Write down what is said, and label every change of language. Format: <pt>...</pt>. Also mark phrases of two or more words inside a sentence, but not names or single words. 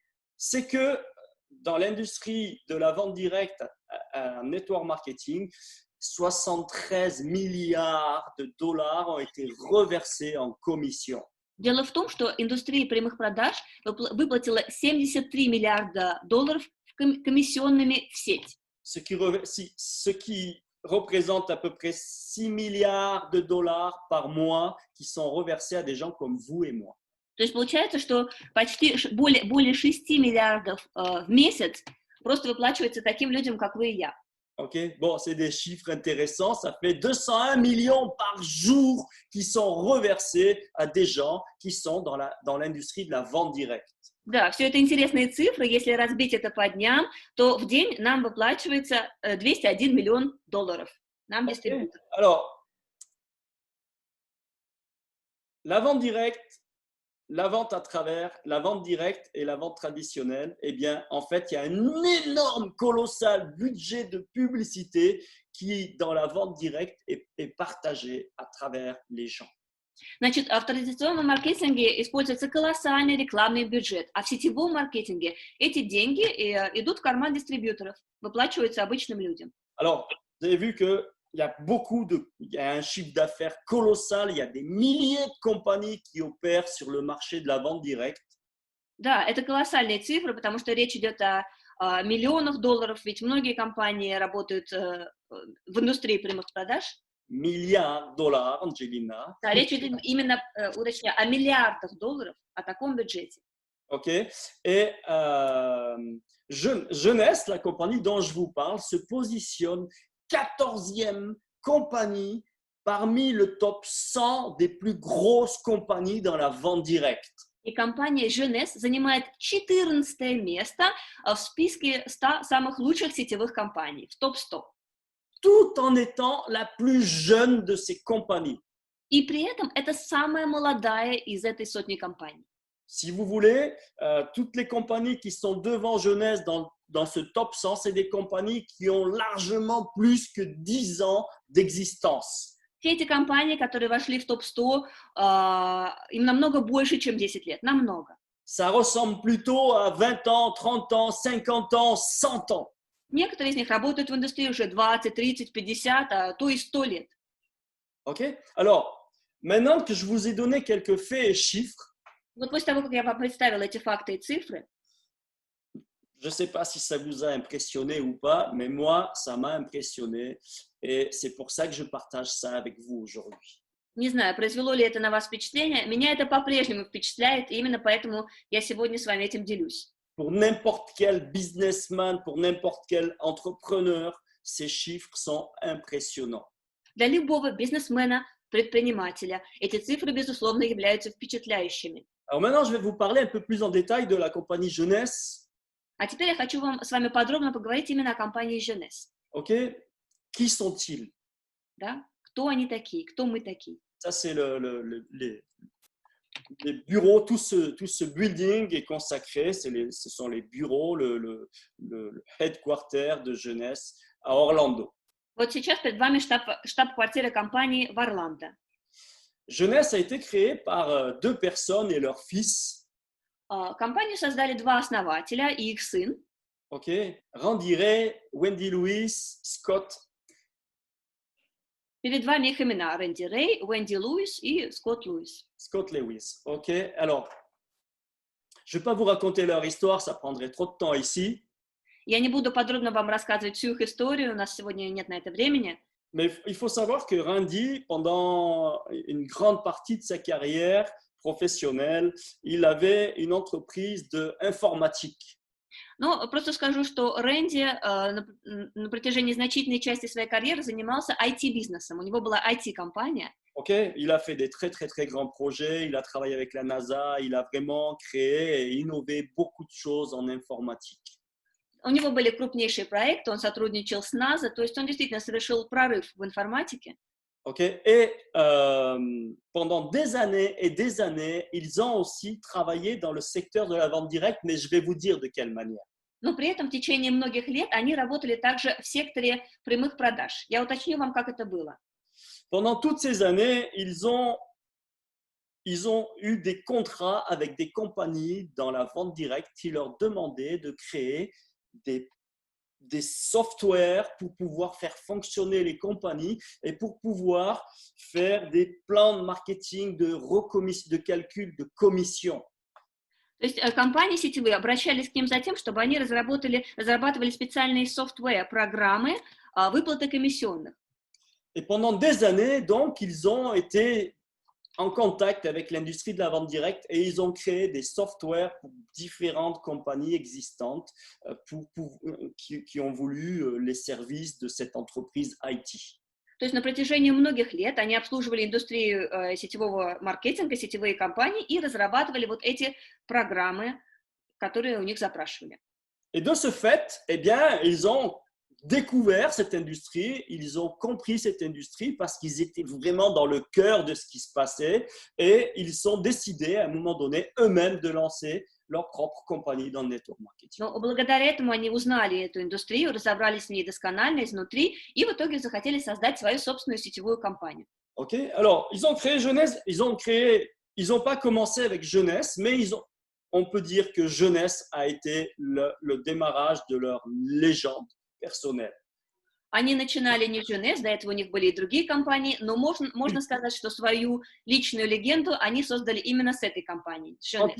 <fr>c'est que dans l'industrie de la vente directe à</fr> <en>network marketing,</en> <fr>73 milliards de dollars ont été reversés en commission.</fr> <ru>Дело в том, что индустрия прямых продаж выплатила 73 миллиарда долларов комиссионными в сеть.</ru> <fr>Ce qui représente à peu près 6 milliards de dollars par mois qui sont reversés à des gens comme vous et moi.</fr> <ru>То есть получается, что почти более 6 миллиардов в месяц просто выплачивается таким людям, как вы и я.</ru> <fr>Ok, bon, c'est des chiffres intéressants. Ça fait 201 millions par jour qui sont reversés à des gens qui sont dans l'industrie de la vente directe.</fr> <ru>Да, все это интересные цифры. Если разбить это по дням, то в день нам выплачивается 201 миллион долларов. Нам дистрибьютор.</ru> <fr>Alors, la vente directe, la vente à travers, la vente directe et la vente traditionnelle, eh bien, en fait, il y a un énorme, colossal budget de publicité qui, dans la vente directe, est partagé à travers les gens.</fr> <ru>Значит, в традиционном маркетинге используется колоссальный рекламный бюджет, а в сетевом маркетинге эти деньги идут в карман дистрибьюторов, выплачиваются обычным людям.</ru> <fr>Alors, vous avez vu qu'il y a un chiffre d'affaires colossal, il y a des milliers de compagnies qui opèrent sur le marché de la vente directe.</fr> <ru>Да, это колоссальные цифры, потому что речь идет о миллионах долларов, ведь многие компании работают в индустрии прямых продаж.</ru> <fr>Milliards de dollars, Angelina.</fr> <ru>Да, речь идет именно, уточняю, о миллиардах долларов, о таком бюджете. OK.</ru> <fr>Et Jeunesse, la compagnie dont je vous parle, se positionne 14e compagnie parmi le top 100 des plus grosses compagnies dans la vente directe.</fr> <ru>И компания Jeunesse занимает 14 место в списке 100 самых лучших сетевых компаний, в топ-100.</ru> <fr>Tout en étant la plus jeune de ces compagnies.</fr> <ru>И при этом это самая молодая из этой сотни компаний.</ru> <fr>Si vous voulez, toutes les compagnies qui sont devant Jeunesse dans ce top 100, c'est des compagnies qui ont largement plus que 10 ans d'existence.</fr> <ru>Все эти компании, которые вошли в топ-100, им намного больше, чем 10 лет, намного.</ru> <fr>Ça ressemble plutôt à 20 ans, 30 ans, 50 ans, 100 ans.</fr> <ru>Некоторые из них работают в индустрии уже 20, 30, 50, а то и 100 лет. OK?</ru> <fr>Alors, maintenant que je vous ai donné quelques faits et chiffres,</fr> <ru>Вот после того, как я вам представила эти факты и цифры,</ru> <fr>je ne sais pas si ça vous a impressionné ou pas, mais moi, ça m'a impressionné et c'est pour ça que je partage ça avec vous aujourd'hui.</fr> <ru>не знаю, произвело ли это на вас впечатление, меня это по-прежнему впечатляет, и именно поэтому я сегодня с вами этим делюсь.</ru> <fr>Pour n'importe quel businessman, pour n'importe quel entrepreneur, ces chiffres sont impressionnants.</fr> <ru>Для любого бизнесмена, предпринимателя. Эти цифры, безусловно, являются впечатляющими.</ru> <fr>Alors maintenant, je vais vous parler un peu plus en détail de la compagnie Jeunesse.</fr> <ru>А теперь я хочу с вами подробно поговорить именно о компании Jeunesse.</ru> <fr>OK? Qui sont-ils?</fr> <ru>Да? Кто они такие, кто мы такие.</ru> <fr>Ça, c'est les bureaux, tout ce building est consacré, ce sont les bureaux, le headquarter de Jeunesse à Orlando.</fr> <ru>Вот сейчас перед вами штаб-квартира компании в Орландо.</ru> <fr>Jeunesse a été créée par deux personnes et leur fils.</fr> <ru>Компанию создали два основателя и их сын. OK? Randy Ray, Wendy Lewis, Scott. Перед вами их имена: Рэнди Рэй, Уэнди Луис и Скотт Луис. Scott Lewis. OK?</ru> <fr>Alors, je ne vais pas vous raconter leur histoire, ça prendrait trop de temps ici.</fr> <ru>Я не буду подробно вам рассказывать всю их историю, у нас сегодня нет на это времени.</ru> <fr>Mais il faut savoir que Randy, pendant une grande partie de sa carrière professionnelle, il avait une entreprise d'informatique.</fr> <ru>Но просто скажу, что Рэнди на протяжении значительной части своей карьеры занимался IT-бизнесом. У него была IT-компания. Okay?</ru> <fr>Il a fait des très, très, très grands projets. Il a travaillé avec la NASA. Il a vraiment créé et innové beaucoup de choses en informatique.</fr> <ru>У него были крупнейшие проекты, он сотрудничал с НАСА, то есть он действительно совершил прорыв в информатике. Okay?</ru> <fr>Et pendant des années et des années, ils ont aussi travaillé dans le secteur de la vente directe, mais je vais vous dire de quelle manière.</fr> <ru>Но при этом в tечение многих лет они работали также в секторе прямых продаж. Я уточню вам, как это было.</ru> <fr>Pendant toutes ces années, ils ont eu des contrats avec des compagnies dans la vente directe qui leur demandaient de créer des softwares pour pouvoir faire fonctionner les compagnies et pour pouvoir faire des plans de marketing, de calcul de commission.</fr> <ru>То есть компании сетевые обращались к ним за тем, чтобы они разрабатывали специальные софтвер-программы выплаты комиссионных.</ru> <fr>Et pendant des années, donc, ils ont été en contact avec l'industrie de la vente directe et ils ont créé des softwares pour différentes compagnies existantes qui ont voulu les services de cette entreprise IT.</fr> <ru>То есть на протяжении многих лет они обслуживали индустрию сетевого маркетинга, сетевые компании и разрабатывали вот эти программы, которые у них запрашивали.</ru> <fr>Et de ce fait, eh bien, ils ont découvert cette industrie, ils ont compris cette industrie parce qu'ils étaient vraiment dans le cœur de ce qui se passait et ils ont décidé à un moment donné eux-mêmes de lancer leur propre compagnie dans le</fr> <en>network marketing.</en> <ru>Но благодаря этому они узнали эту индустрию, разобрались в ней досконально изнутри и в итоге захотели создать свою собственную сетевую компанию.</ru> <fr>Ok, alors ils ont créé Jeunesse, ils n'ont pas commencé avec Jeunesse, mais on peut dire que Jeunesse a été le démarrage de leur légende personnelle.</fr> <ru>Они начинали не Jeunesse, до этого у них были и другие компании, но можно сказать, что свою личную легенду они создали именно с этой компанией, Jeunesse.</ru>